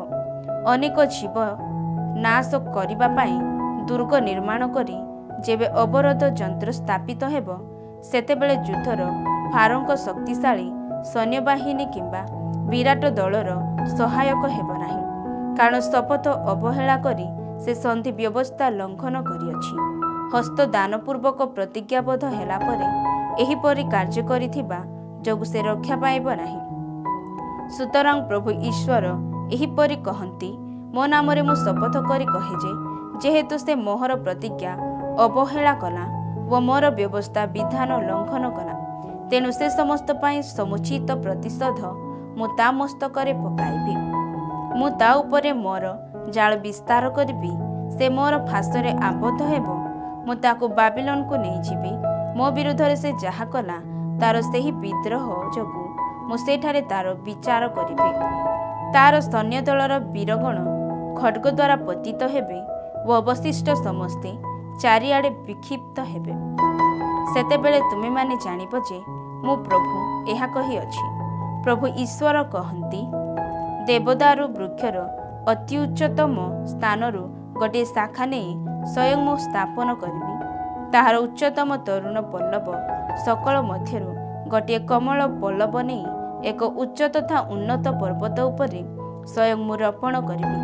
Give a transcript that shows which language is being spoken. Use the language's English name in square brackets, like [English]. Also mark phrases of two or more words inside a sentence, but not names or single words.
[Odia] ଅନେକ ଜୀବ ନାଶ କରିବା ପାଇଁ ଦୁର୍ଗ ନିର୍ମାଣ କରି ଯେବେ ଅବରୋଧ ଯନ୍ତ୍ର ସ୍ଥାପିତ ହେବ ସେତେବେଳେ ଯୁଦ୍ଧରେ ଫାରୋଙ୍କ ଶକ୍ତିଶାଳୀ ସୈନ୍ୟବାହିନୀ କିମ୍ବା ବିରାଟ ଦଳର ସହାୟକ ହେବ ନାହିଁ। କାରଣ ଶପଥ ଅବହେଳା କରି ସେ ସନ୍ଧି ବ୍ୟବସ୍ଥା ଲଙ୍ଘନ କରିଅଛି। ହସ୍ତ ଦାନପୂର୍ବକ ପ୍ରତିଜ୍ଞାବଦ୍ଧ ହେଲା ପରେ ଏହିପରି କାର୍ଯ୍ୟ କରିଥିବା ଯୋଗୁ ସେ ରକ୍ଷା ପାଇବ ନାହିଁ। ସୁତରାଂ ପ୍ରଭୁ ଈଶ୍ୱର ଏହିପରି कहନ୍ତି, ମୋ ନାମରେ ମୁଁ ଶପଥ କରି କହେ ଯେ ଯେହେତୁ ସେ ମୋହର ପ୍ରତିଜ୍ଞା ଅବହେଳା କଲା ଓ ମୋର ବ୍ୟବସ୍ଥା ବିଧାନ ଲଙ୍ଘନ କଲା, ତେଣୁ ସେ ସମସ୍ତ ପାଇଁ ସମୁଚିତ ପ୍ରତିଶୋଧ ମୁଁ ତା ମସ୍ତକରେ ପକାଇବି। ମୁଁ ତା ଉପରେ ମୋର ଜାଲ ବିସ୍ତାର କରିବି। ସେ ମୋର ଫାସରେ ଆବଦ୍ଧ ହେବ। ମୁଁ ତାକୁ ବାବିଲୋନକୁ ନେଇଯିବି। ମୋ ବିରୁଦ୍ଧରେ ସେ ଯାହା କଲା ତାର ସେହି ବିଦ୍ରୋହ ଯୋଗୁ ମୁଁ ସେଠାରେ ତାର ବିଚାର କରିବି। ତାର ସୈନ୍ୟ ଦଳର ବୀରଗଣ ଖଡ୍ଗ ଦ୍ୱାରା ପତିତ ହେବେ ଓ ଅବଶିଷ୍ଟ ସମସ୍ତେ ଚାରିଆଡ଼େ ବିକ୍ଷିପ୍ତ ହେବେ। ସେତେବେଳେ ତୁମେମାନେ ଜାଣିବ ଯେ ମୁଁ ପ୍ରଭୁ ଏହା କହିଅଛି। ପ୍ରଭୁ ଈଶ୍ୱର କହନ୍ତି, ଦେବଦାରୁ ବୃକ୍ଷର ଅତି ଉଚ୍ଚତମ ସ୍ଥାନରୁ ଗୋଟିଏ ଶାଖା ନେଇ ସ୍ୱୟଂ ମୁଁ ସ୍ଥାପନ କରିବି। ତାହାର ଉଚ୍ଚତମ ତରୁଣ ପଲ୍ଲବ ସକଳ ମଧ୍ୟରୁ ଗୋଟିଏ କମଳ ପଲ୍ଲବ ନେଇ ଏକ ଉଚ୍ଚ ତଥା ଉନ୍ନତ ପର୍ବତ ଉପରେ ସ୍ୱୟଂ ମୁଁ ରୋପଣ କରିବି।